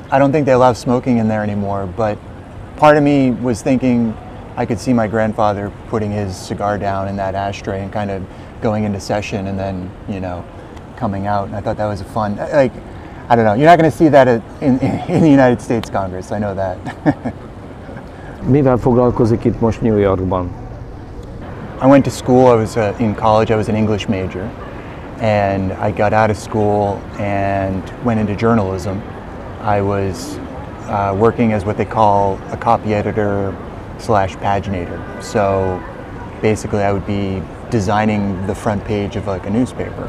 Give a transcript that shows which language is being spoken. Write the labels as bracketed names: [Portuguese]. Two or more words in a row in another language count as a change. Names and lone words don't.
[English] I don't think they allow smoking in there anymore, but part of me was thinking I could see my grandfather putting his cigar down in that ashtray and kind of going into session, and then, coming out, and I thought that was a fun, like, I don't know, you're not going to see that in the United States Congress, I know that. [Hungarian] Mivel foglalkozik itt most New Yorkban? [English] I went to school, I was in college, I was an English major, and I got out of school and went into journalism. I was working as what they call a copy editor / paginator. So basically I would be designing the front page of like a newspaper.